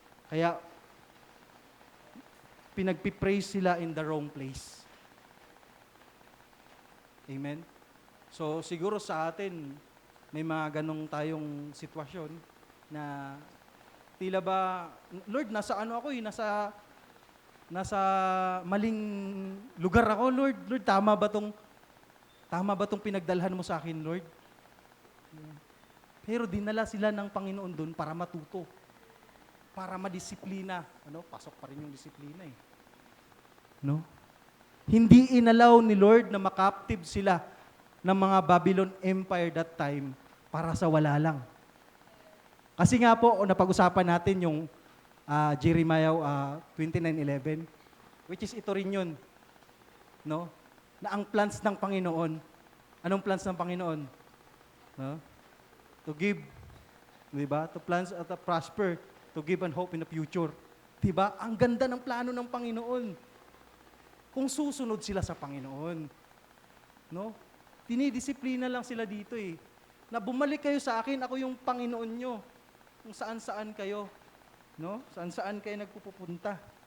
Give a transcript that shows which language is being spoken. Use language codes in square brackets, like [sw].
[tl] Kaya, pinagpipraise sila [en] in the wrong place. [tl] Amen? So, siguro sa atin, may mga ganong tayong sitwasyon na tila ba, Lord, nasa ano ako nasa maling lugar ako, Lord. Lord, tama ba tong pinagdalhan mo sa akin, Lord? Pero dinala sila ng Panginoon doon para matuto, para madisiplina. Pasok pa rin yung disiplina eh. No? Hindi inalaw ni Lord na makaptive sila ng mga Babylon Empire [en] that time [tl] para sa wala lang. Kasi nga po, napag-usapan natin yung Jeremiah 29:11, which is ito rin yun. No? Na ang plans ng Panginoon, anong plans ng Panginoon? No? [en] To give, [tl] di ba? [en] To plans at to prosper, to give and hope in the future. [tl] Di ba? Ang ganda ng plano ng Panginoon. Kung susunod sila sa Panginoon. No? Dinidisiplina lang sila dito eh. Na bumalik kayo sa akin, ako yung Panginoon nyo. Kung saan-saan kayo. No? Saan-saan kayo nagpupunta.